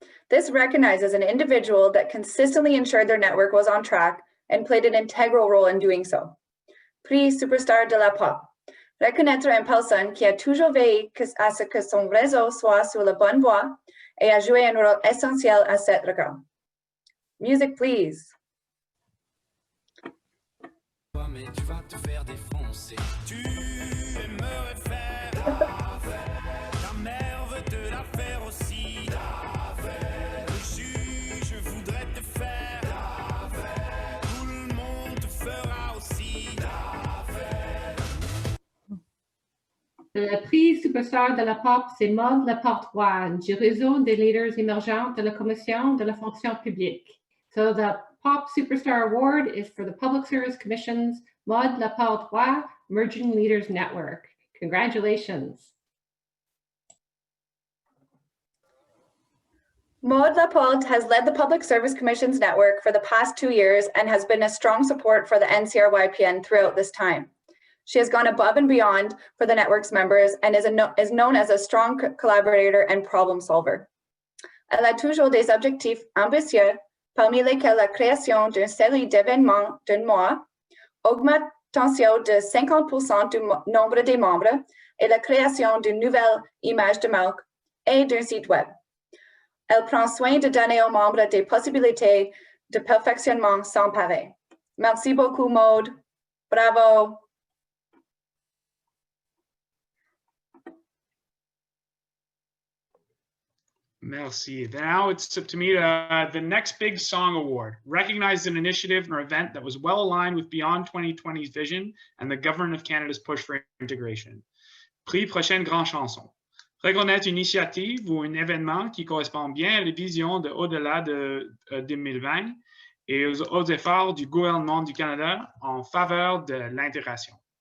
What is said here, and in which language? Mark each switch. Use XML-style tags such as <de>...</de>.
<en>This recognizes an individual that consistently ensured their network was on track and played an integral role in doing so.</en> <fr>Prix Superstar de la Pop. Reconnaître une personne qui a toujours veillé à ce que son réseau soit sur la bonne voie et a joué un rôle essentiel à cet regard.</fr> <en>Music, please.</en> <fr>Mais tu vas te faire défoncer. Tu aimerais faire ta mère veut te la faire aussi. Le juge voudrait te faire. Tout le monde te fera aussi. Le prix Superstar de la Pop, c'est Maud Laporte-Roy du réseau des leaders émergents de la Commission de la fonction publique.</fr> <en>So the Pop Superstar Award is for the Public Service Commission's Maud Laporte-Roy Emerging Leaders Network. Congratulations. Maud Laporte has led the Public Service Commission's network for the past 2 years and has been a strong support for the NCR YPN throughout this time. She has gone above and beyond for the network's members and is known as a strong collaborator and problem solver.</en> <fr>Elle a toujours des objectifs ambitieux, parmi lesquels la création d'une série d'événements d'un mois, augmentation de 50% du nombre des membres et la création d'une nouvelle image de marque et d'un site web. Elle prend soin de donner aux membres des possibilités de perfectionnement sans pareil. Merci beaucoup, Maud. Bravo. Merci.</fr> <en>Now it's up to me to the next big song award. Recognized an initiative or event that was well aligned with Beyond 2020's vision and the Government of Canada's push for integration.</en> <fr>Prix Prochaine Grande Chanson. Reconnaître une initiative ou un événement qui correspond bien à la vision de au-delà de 2020 et aux efforts du gouvernement du Canada en faveur de l'intégration.</fr>